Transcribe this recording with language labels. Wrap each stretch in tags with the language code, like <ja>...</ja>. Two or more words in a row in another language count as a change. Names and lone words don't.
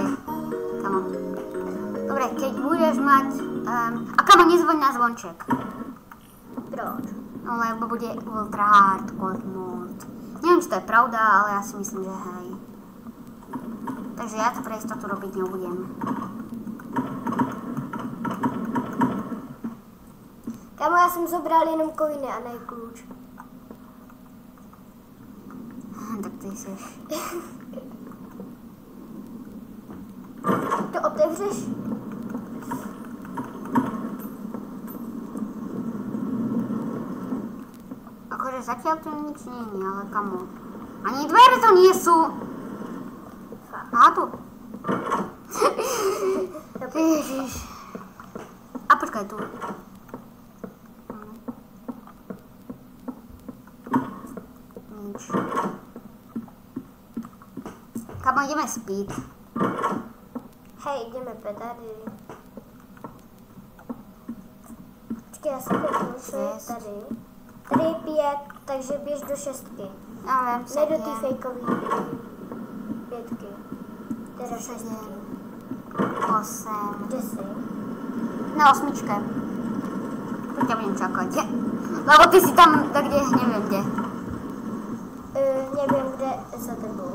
<sk>Kamo. Dobre, keď budeš mať... a kamo, nezvoň na zvonček.</sk> <cs>Proč?</cs> <sk>No lebo bude</sk> <en>ultra hardcore</en> <sk>mod. Neviem, či to je pravda, ale ja si myslím, že hej. Takže ja to pre istotu robiť nebudem.</sk> <cs>Kámo, já jsem zobral jenom koiny a ne klíč. Tak ty seš. To otevřeš?</cs> <sk>Akože zatiaľ tu nič nie je, ale kamo. Ani dvere to nie sú. Aha, tu. Ježiš. A počkaj tu. Nič. Kamo, ideme spít. Hej, ideme tady.</sk> <cs>Počkej, já se kouknu, co je tady. Tady je 5, takže běž do 6.</cs> <sk>Ja viem,</sk> <cs>Ne do té fejkový 5. Teda 6. 8. Kde jsi?</cs> <sk>Na 8. Tu ťa budem čakať. Lebo ty si tam, tak kde, neviem kde.</sk> <cs>Nevím, kde za tebou.</cs>